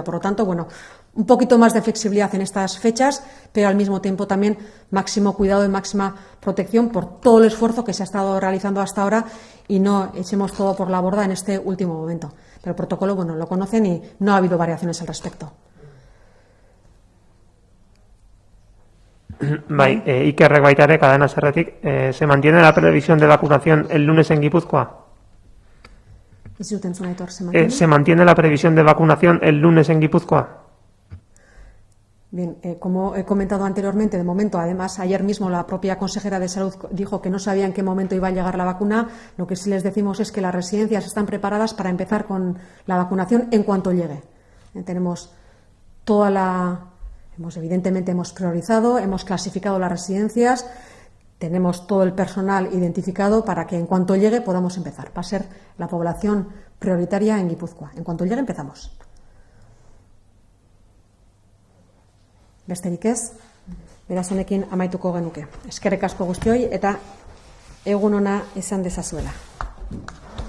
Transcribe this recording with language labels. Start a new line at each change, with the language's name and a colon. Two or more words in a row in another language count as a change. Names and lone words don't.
Spanish: Por lo tanto, bueno, un poquito más de flexibilidad en estas fechas, pero al mismo tiempo también máximo cuidado y máxima protección por todo el esfuerzo que se ha estado realizando hasta ahora y no echemos todo por la borda en este último momento. Pero el protocolo, bueno, lo conocen y no ha habido variaciones al respecto.
Basque: Bai, Ikerrek baita ere,
Spanish: Cadena Serretik, ¿se mantiene la previsión de vacunación el lunes en Guipúzcoa? ¿Se mantiene la previsión de vacunación el lunes en Guipúzcoa? Bien, como he comentado anteriormente, de momento, además, ayer mismo la propia consejera de Salud dijo que no sabía en qué momento iba a llegar la vacuna. Lo que sí les decimos es que las residencias están preparadas para empezar con la vacunación en cuanto llegue. Tenemos toda la... Evidentemente hemos priorizado, hemos clasificado las residencias, tenemos todo el personal identificado para que en cuanto llegue podamos empezar. Va a ser la población prioritaria en Guipúzcoa. En cuanto llegue empezamos.
Basque: Besterik ez, beraz honekin amaituko genuke. Eskerrik asko guztioi eta egun ona izan dezazuela.